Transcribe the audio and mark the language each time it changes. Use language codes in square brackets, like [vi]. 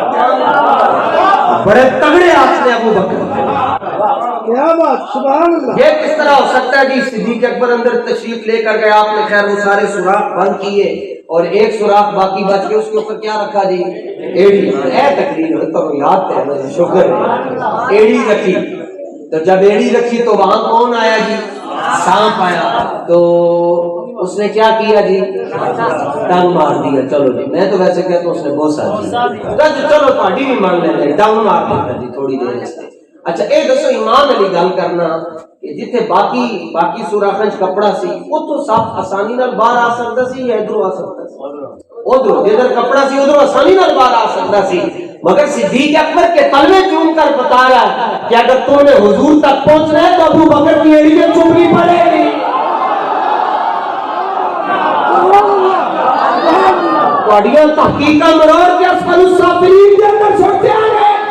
[ur] بڑے تگڑے ہاتھ نے ابو بکر. یہ کس طرح ہو سکتا ہے جی؟ صدیق اکبر اندر تشریف لے کر گئے، آپ نے خیر وہ سارے سوراخ بند کیے اور ایک سوراخ باقی بچ گیا. اس کے اوپر کیا رکھا جی؟ ایڑی. تقریر تو یاد ہے، شکر ہے. ایڑی رکھی. تو جب ایڑی رکھی تو وہاں کون آیا جی؟ سانپ آیا. تو اس نے کیا کیا جی؟ ڈنگ مار دیا. چلو جی میں تو ویسے کہتا ہوں اس نے بوسا دیا. چلو پارٹی بھی مان لیں، ڈنگ مار دیا جی تھوڑی دیر سے. [pa] اچھا اے دسو ایمان علی گل کرنا کہ جتھے باقی سوراخاں چ کپڑا سی اوتھوں سب آسانی نال باہر آ سکدا سی یا ادھروں آ سکدا سی؟ ادھروں جدھر کپڑا سی ادھروں آسانی نال باہر آ سکدا سی. [ur] مگر صدیق اکبر کے تلوے چوم کر بتا رہا ہے کہ اگر تم نے حضور تک پہنچنا ہے تو ابو بکر کی ایڑی میں چومنی پڑے گی. [pa] تہاڈیاں تحقیقاں مروڑ کے اسفل السافلین کے اندر چھوڑتے آ گئے.